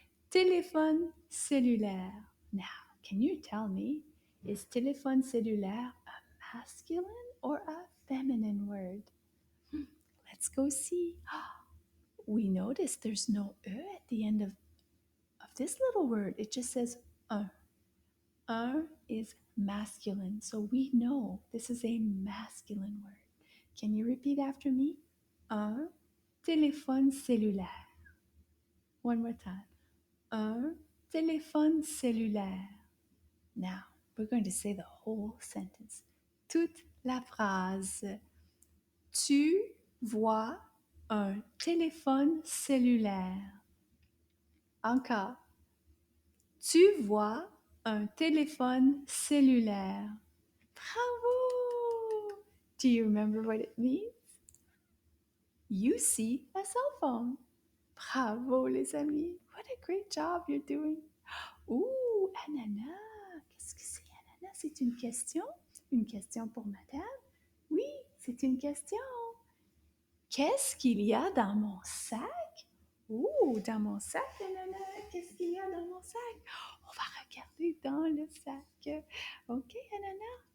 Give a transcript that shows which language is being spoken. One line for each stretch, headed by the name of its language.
French: Téléphone cellulaire.
English: Now, can you tell me, is
French: téléphone cellulaire
English: a masculine or a feminine word? Let's go see. We notice there's no E at the end of this little word. It just says un. Un is masculine, so we know this is a masculine word. Can you repeat after me?
French: Un téléphone cellulaire.
English: One more time.
French: Un téléphone cellulaire.
English: Now, we're going to say the whole sentence.
French: Toute la phrase. Tu vois un téléphone cellulaire. Encore. Tu vois un téléphone cellulaire. Bravo!
English: Do you remember what it means? You see a cell phone.
French: Bravo, les amis.
English: What a great job you're doing.
French: Ouh, Ananas. Qu'est-ce que c'est, Ananas? C'est une question? Une question pour madame? Oui, c'est une question. Qu'est-ce qu'il y a dans mon sac? Ouh, dans mon sac, Ananas. Qu'est-ce qu'il y a dans mon sac? On va regarder dans le sac. OK, Ananas?